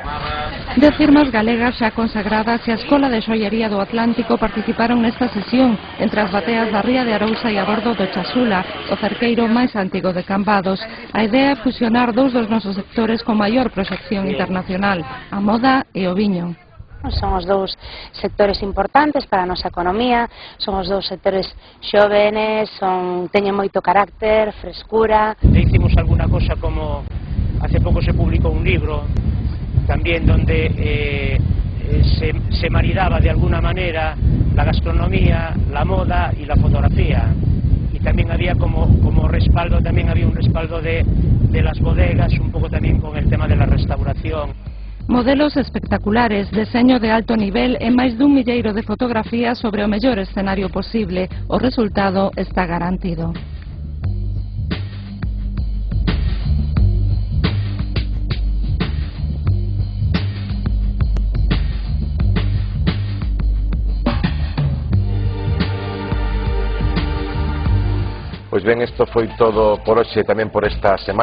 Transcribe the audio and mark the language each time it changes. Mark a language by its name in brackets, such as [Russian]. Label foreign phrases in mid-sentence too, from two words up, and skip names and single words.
[Galician] 10 firmas galegas xa consagradas e a Escola de Xoiería do Atlántico participaron nesta sesión, entre as bateas da Ría de Arousa e a bordo do Chasula, o cerqueiro máis antigo de Cambados. A idea é fusionar dous dos nosos sectores con maior proxección internacional, a moda e o viño. Son os dous sectores importantes para a nosa economía, son os dous sectores xóvenes, teñen moito carácter, frescura. [Spanish] Hicimos alguna cosa como, hace [Galician] pouco se publicou [Spanish] un libro, también donde se maridaba de alguna manera la gastronomía, la moda y la fotografía. Y también había como respaldo, también había un respaldo de las bodegas, un poco también con el tema de la restauración. [Galician] Modelos espectaculares, deseño de alto nivel e máis dun milleiro de fotografías sobre o mellor escenario posible. O resultado está garantido. Pois ben, isto foi todo por hoxe, tamén por esta semana.